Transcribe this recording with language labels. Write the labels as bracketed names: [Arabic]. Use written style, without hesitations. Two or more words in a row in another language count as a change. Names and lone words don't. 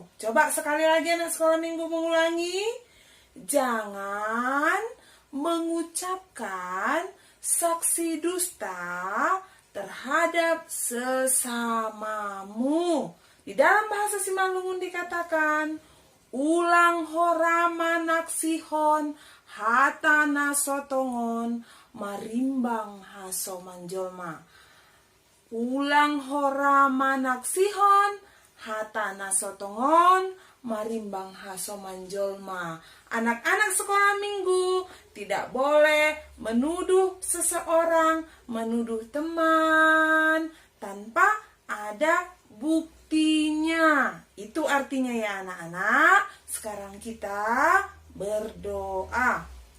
[Indonesian] Coba sekali lagi anak sekolah minggu mengulangi. Jangan mengucapkan saksi dusta terhadap sesamamu. Di dalam bahasa Simalungun dikatakan, [Batak Simalungun] ulang hora manaksihon hatana sotongon marimbang haso manjolma. Ulang hora manaksihon hatana sotongon marimbang haso manjolma. [Indonesian] Anak-anak sekolah minggu tidak boleh menuduh seseorang, menuduh teman tanpa ada buktinya. Itu artinya ya anak-anak. Sekarang kita berdoa.